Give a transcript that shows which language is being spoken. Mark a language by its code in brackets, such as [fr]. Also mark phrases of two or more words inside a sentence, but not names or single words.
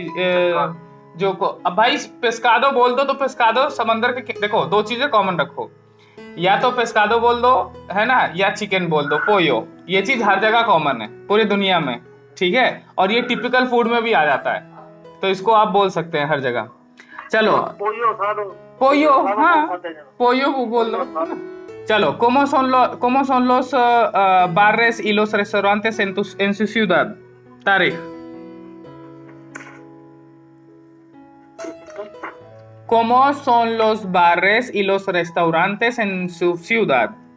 [hi] अब भाई पेस्कादो बोल दो तो पेस्कादो समंदर के, देखो दो चीजें कॉमन रखो, या तो पेस्कादो बोल दो है ना, या चिकन बोल दो, पोयो। ये चीज हर जगह कॉमन है पूरी दुनिया में, ठीक है। और ये टिपिकल फूड में भी आ जाता है, तो इसको आप बोल सकते हैं हर जगह। चलो पोयो, हाँ पोयो बोल दो। चलो, [es] ¿cómo son los bares y los restaurantes en su ciudad? तारिक, ¿cómo son los bares y los restaurantes en su ciudad?